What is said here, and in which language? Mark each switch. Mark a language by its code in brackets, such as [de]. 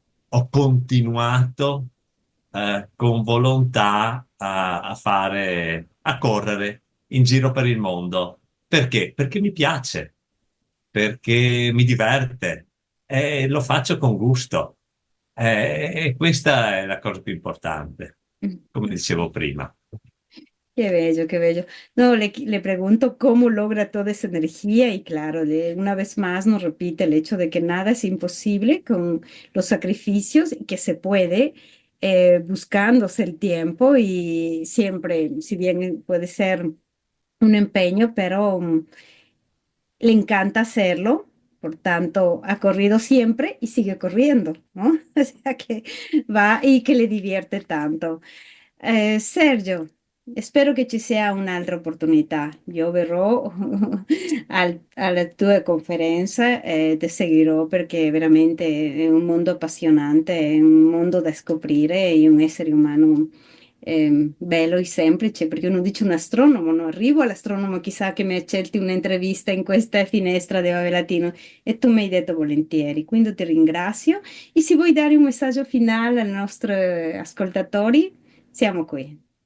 [it] Ho continuato con volontà a correre in giro per il mondo. Perché? Perché mi piace, perché mi diverte e lo faccio con gusto. E questa è la cosa più importante, come dicevo prima. [es] Qué bello, qué bello. No, le pregunto cómo logra toda esa energía y claro, una vez más nos repite el hecho de que nada es imposible con los sacrificios y que se puede buscándose el tiempo y siempre, si bien puede ser un empeño, pero le encanta hacerlo. Por tanto, ha corrido siempre y sigue corriendo, ¿no? O sea que va y que le divierte tanto. [it] Sergio, spero che ci sia un'altra opportunità. Io verrò alla tua conferenza e ti seguirò perché veramente è un mondo appassionante, è un mondo da scoprire e un essere umano bello e semplice, perché uno dice un astronomo, non arrivo all'astronomo, chissà che mi accetti un'intervista in questa finestra di Ave Latino e tu mi hai detto volentieri, quindi ti ringrazio e se vuoi dare un messaggio finale ai nostri ascoltatori, siamo qui.